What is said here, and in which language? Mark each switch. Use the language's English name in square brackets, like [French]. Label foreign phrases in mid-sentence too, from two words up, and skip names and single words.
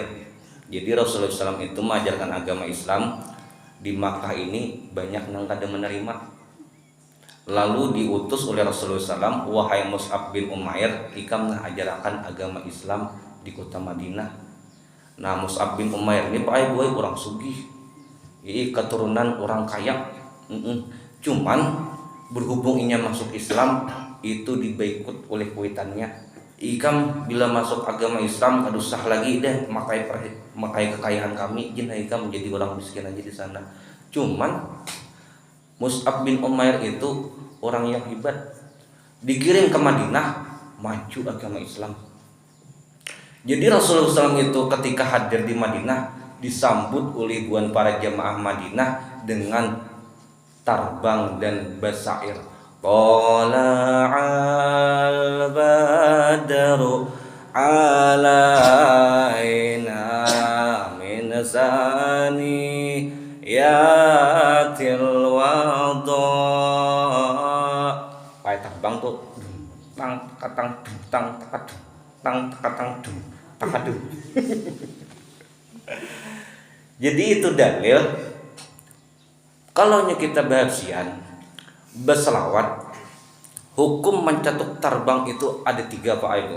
[Banjar] Jadi Rasulullah SAW itu mengajarkan agama Islam di Makkah ini banyak yang kada menerima. Lalu diutus oleh Rasulullah SAW, wahai Mus'ab bin Umair, ikam ajarkan agama Islam di kota Madinah. Nah Mus'ab bin Umair ini pakai boy orang sugih, ini keturunan orang kaya. Cuman berhubung inya masuk Islam itu dibaikut oleh kuitannya. Ikam bila masuk agama Islam kada usah lagi deh makai kekayaan kami, jin ikam menjadi orang miskin aja di sana. [Indonesian] Cuman Mus'ab bin Umair itu orang yang hebat, dikirim ke Madinah maju agama Islam. Jadi Rasulullah SAW itu ketika hadir di Madinah disambut oleh ribuan para jamaah Madinah dengan tarbang dan basair. [Arabic] طلع البدر علينا من ثنيات الوداع. [Banjar] Pakai tarbang tuh tang katang tang takadu. Jadi itu dalil kalau kita bahasian berselawat hukum mencatuk tarbang itu ada 3 Pak Ayo.